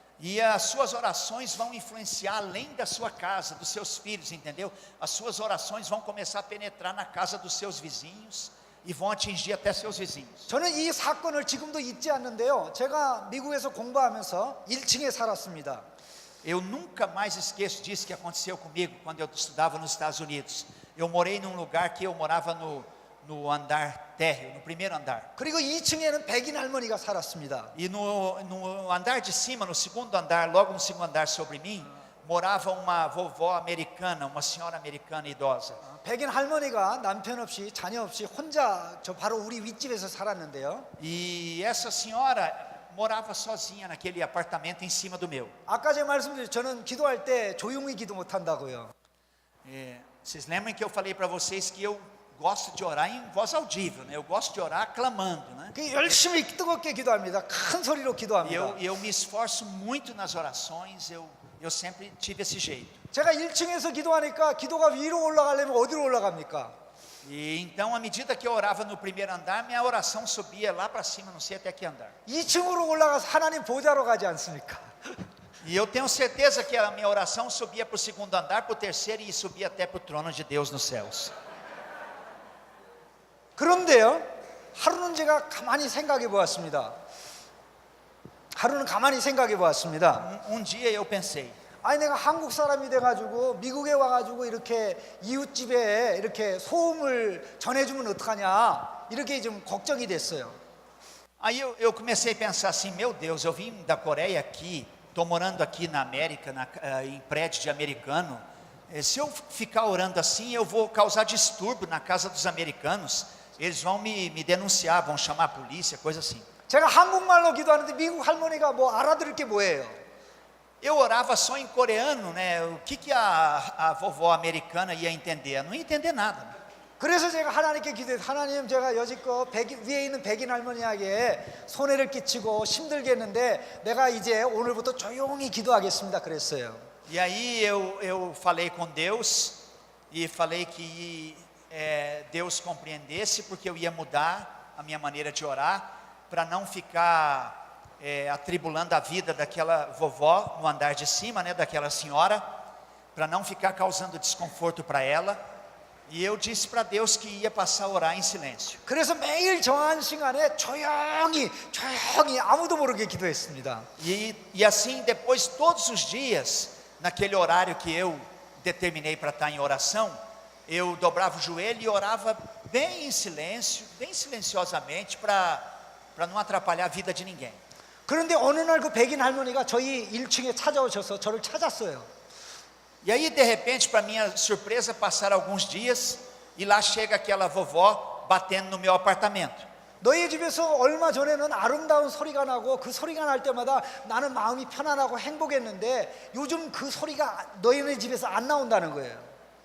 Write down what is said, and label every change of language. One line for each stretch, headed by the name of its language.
Portuguese: E as suas orações vão influenciar além da sua casa, dos seus filhos, entendeu? As suas orações vão começar a penetrar na casa dos seus vizinhos e vão atingir até seus vizinhos.
Korean: 저는 이 사건을 지금도 잊지 않는데요, 제가 미국에서 공부하면서 1층에 살았습니다.
Portuguese: Eu nunca mais esqueço disso que aconteceu comigo quando eu estudava nos Estados Unidos. Eu morei num lugar que eu morava no andar térreo, no primeiro andar.
Korean: 그리고 2층에는 백인 할머니가 살았습니다.
Portuguese: E no andar de cima, no segundo andar, logo no segundo andar sobre mim, morava uma vovó americana, uma senhora americana idosa.
Korean: 백인 할머니가 남편 없이 자녀 없이 혼자 저 바로 우리 윗집에서 살았는데요.
Portuguese: E essa senhora morava sozinha naquele apartamento em cima do meu.
Korean: 아까 제가 말씀드렸죠. 저는 기도할 때 조용히 기도 못 한다고요.
Portuguese: Vocês lembram que eu falei para vocês que eu gosto de orar em voz audível, né? Eu gosto de orar clamando, né?
Korean: 그 열심히 뜨겁게 기도합니다. 큰 소리로 기도합니다.
Portuguese: Eu me esforço muito nas orações. Eu sempre tive esse jeito.
Korean: 제가 1층에서 기도하니까 기도가 위로 올라가려면 어디로 올라갑니까?
Portuguese: E então, à medida que eu orava no primeiro andar, minha oração subia lá para cima, não sei até que andar.
Korean: 2층으로 올라가서 하나님 보좌로 가지 않습니까?
Portuguese: E eu tenho certeza que a minha oração subia para o segundo andar, para o terceiro e subia até para o trono de Deus nos céus.
Korean: 그런데요, 하루는 제가 가만히 생각해 보았습니다.
Portuguese: Um dia eu pensei,
Korean: 아니 내가 한국 사람이 돼가지고 미국에 와가지고 이렇게 이웃집에 이렇게 소음을 전해주면 어떡하냐, 이렇게 좀 걱정이 됐어요.
Portuguese: Aí eu comecei a pensar assim: meu Deus, eu vim da Coreia aqui, estou morando aqui na América, em prédio de americano. Se eu ficar orando assim, eu vou causar distúrbio na casa dos americanos. Eles vão me denunciar, vão chamar a polícia, coisa assim.
Korean: 제가 한국말로 기도하는데 미국 할머니가 뭐 알아들을 게 뭐예요?
Portuguese: Eu orava só em coreano, né? O que a vovó americana ia entender? Não ia entender nada.
Korean: 그래서 제가 하나님께 기도해서, 하나님, 제가 여지껏 위에 있는 백인 할머니에게 손해를 끼치고 힘들게 했는데 내가 이제 오늘부터 조용히 기도하겠습니다, 그랬어요.
Portuguese: E aí eu falei com Deus e falei que Deus compreendesse, porque eu ia mudar a minha maneira de orar, para não ficar atribulando a vida daquela vovó no andar de cima, né, daquela senhora, para não ficar causando desconforto para ela. E eu disse para Deus que ia passar a orar em silêncio.
Korean: 그래서 매일 정한 시간에 조용히 아무도 모르게 기도했습니다.
Portuguese: E assim, depois, todos os dias, naquele horário que eu determinei para estar em oração, eu dobrava o joelho e orava bem em silêncio, bem silenciosamente, para não atrapalhar a vida de ninguém.
Korean: 그런데 어느 날 그 백인 할머니가 저희 1층에 찾아오셔서 저를 찾았어요.
Portuguese: E aí, de repente, para minha surpresa, passaram alguns dias e lá chega aquela vovó batendo no meu apartamento.
Korean: 너희 집에서 얼마 전에는 아름다운 소리가 나고 그 소리가 날 때마다 나는 마음이 편안하고 행복했는데 요즘 그 소리가 너희네 집에서 안 나온다는 거예요.